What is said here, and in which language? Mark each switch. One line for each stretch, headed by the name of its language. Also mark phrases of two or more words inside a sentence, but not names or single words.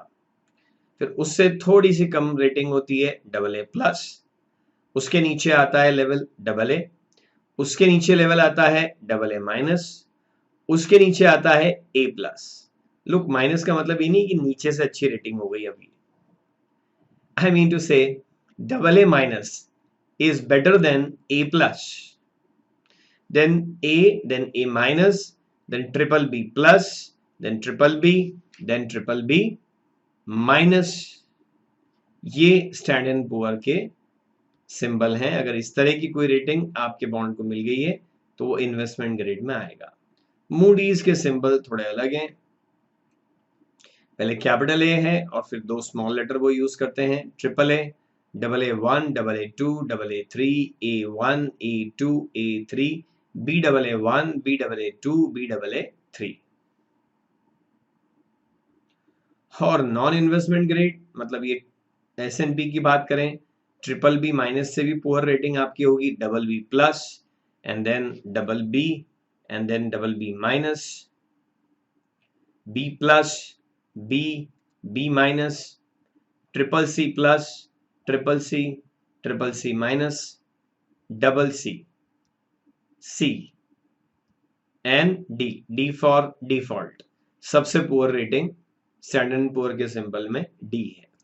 Hindi: फिर उससे थोड़ी सी कम रेटिंग होती है AA+, उसके नीचे आता है लेवल AA, उसके नीचे लेवल आता है AA-, उसके नीचे आता है A+। लुक, माइनस का मतलब ये नहीं कि नीचे से अच्छी रेटिंग हो गई अभी।
English: I mean to say AA- is better than A+, then A, then A-, then BBB+, then BBB, then BBB-।
Hindi: ये स्टैंडर्ड एंड पुअर के सिंबल हैं। अगर इस तरह की कोई रेटिंग आपके बॉन्ड को मिल गई है तो वो
English: investment grade
Hindi: में आएगा। मूडीज के सिंबल थोड़े अलग हैं। पहले कैपिटल A है और फिर दो
English: small letter
Hindi: वो यूज करते हैं, AAA, AA1, AA2, AA3, A1, A2, A3, Baa1, Baa2, Baa3। और
English: non investment grade,
Hindi: मतलब ये S&P की बात करें, BBB- से भी
English: poor rating
Hindi: आपकी होगी, BB+,
English: and then
Hindi: BB,
English: and then
Hindi: BB-, B+, B, B-, CCC+, CCC, CCC-, CC, C एंड D, D
English: for default,
Hindi: सबसे
English: poor rating
Hindi: स्टैंडर्ड एंड पुअर के सिंबल में डी है।